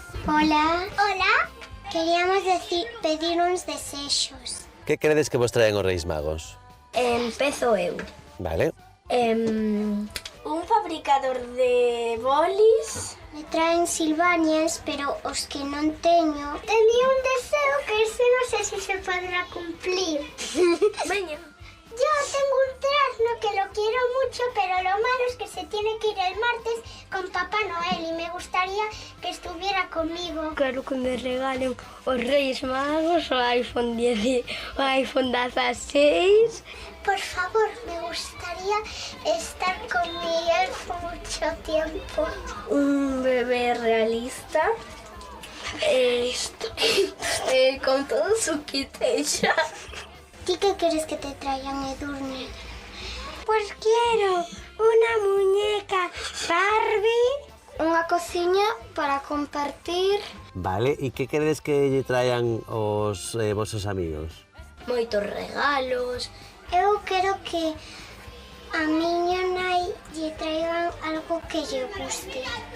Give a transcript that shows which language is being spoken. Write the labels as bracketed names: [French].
[Galician] Hola. Hola. Queríamos pedir uns desexos. Que credes que vos traen os Reis Magos? Empezo eu. Vale. Un fabricador de bolis. Me traen Silvanias, pero os que non teño. Tenía un deseo que ese non sei se se podrá cumplir. Veña. [Spanish] Yo tengo un trasno que lo quiero mucho, pero lo malo es que se tiene que ir el martes con Papá Noel y me gustaría que estuviera conmigo. [Galician] Quero que me regalen os Reis Magos o iPhone 10, o iPhone 16. [Spanish] Por favor, me gustaría estar con Miguel por mucho tiempo. Un bebé realista. Con todo su kit ella. ¿Ti qué quieres que te traigan, Edurne? Pues quiero una muñeca Barbie, [Galician] unha cociña para compartir. Vale, e que queredes que lle traian os vosos amigos? Moitos regalos. Eu quero que a miña nai lle traigan algo que lle guste.